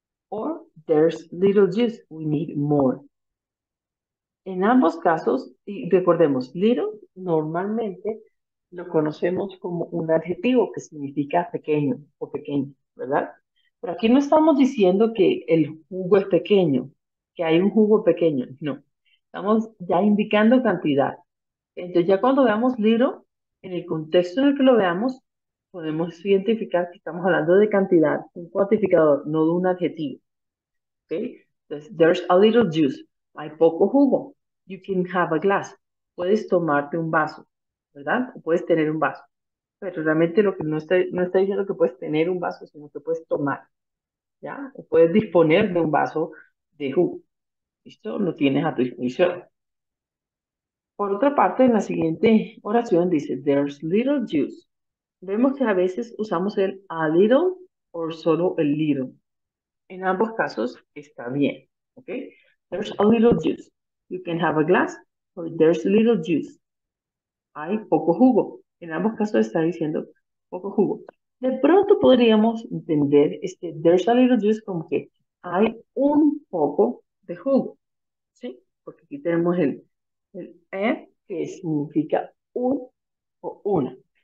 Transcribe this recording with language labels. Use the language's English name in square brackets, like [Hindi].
[English] Or there's little juice, we need more. [Spanish] En ambos casos, y recordemos, little normalmente lo conocemos como un adjetivo que significa pequeño o pequeño, ¿verdad? Pero aquí no estamos diciendo que el jugo es pequeño, que hay un jugo pequeño, no. Estamos ya indicando cantidad. Entonces ya cuando veamos little, en el contexto en el que lo veamos, podemos identificar que estamos hablando de cantidad, un cuantificador, no de un adjetivo. ¿Ok? Entonces, [English] there's a little juice. [Spanish] Hay poco jugo. [English] You can have a glass. [Spanish] Puedes tomarte un vaso, ¿verdad? O puedes tener un vaso. Pero realmente lo que no está diciendo que puedes tener un vaso, sino que puedes tomar, ¿ya? O puedes disponer de un vaso de jugo. ¿Listo? Lo tienes a tu disposición. Por otra parte, en la siguiente oración dice, [English] there's little juice. [Spanish] Vemos que a veces usamos el a little o solo el little. En ambos casos está bien, ¿ok? [English] There's a little juice. You can have a glass or there's little juice. [Spanish] Hay poco jugo. En ambos casos está diciendo poco jugo. De pronto podríamos entender este [English] there's a little juice [Spanish] como que hay un poco de jugo, ¿sí? Porque aquí tenemos el que significa un o una.